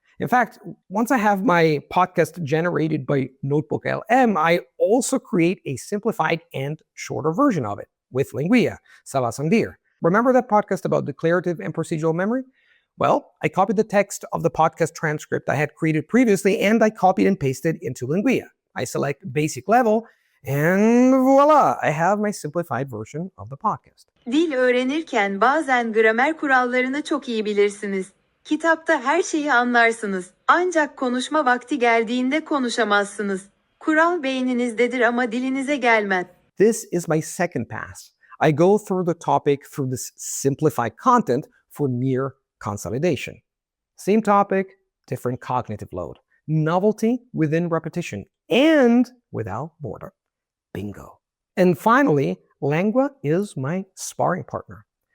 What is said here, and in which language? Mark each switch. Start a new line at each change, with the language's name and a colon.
English: In fact, once I have my podcast generated by Notebook LM, I also create a simplified and shorter version of it with Langua, Savasandir. Remember that podcast about declarative and procedural memory? Well, I copied the text of the podcast transcript I had created previously and I copied and pasted into Langua. I select basic level and voila, I have my simplified version of the podcast.
Turkish: Dil öğrenirken bazen gramer kurallarını çok iyi bilirsiniz. Kitapta her şeyi anlarsınız. Ancak konuşma vakti geldiğinde konuşamazsınız. Kural beyninizdedir ama dilinize gelmez.
English: This is my second pass. I go through the topic through this simplified content for mere consolidation. Same topic, different cognitive load. Novelty within repetition and without boredom. Bingo. And finally, Langua is my sparring partner.